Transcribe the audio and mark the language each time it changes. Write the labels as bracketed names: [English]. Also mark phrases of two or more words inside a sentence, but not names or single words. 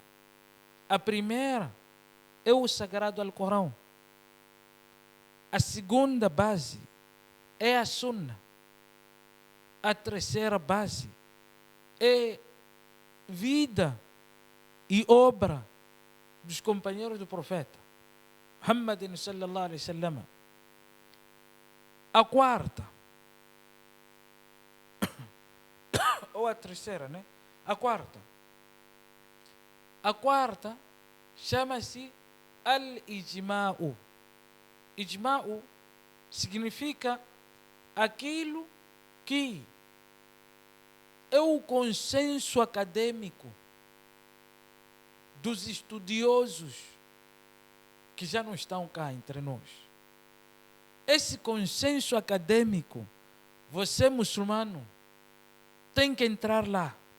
[Portuguese] A primeira é o Sagrado Alcorão. A segunda base é a Sunna. A terceira base é vida e obra dos companheiros do profeta Muhammad [Arabic] صلى الله عليه وسلم. [Portuguese] A quarta, ou a terceira, né? A quarta chama-se al-ijma'u. Ijma'u significa aquilo que é o consenso acadêmico dos estudiosos que já não estão cá entre nós. Esse consenso acadêmico, você muçulmano, tem que entrar lá.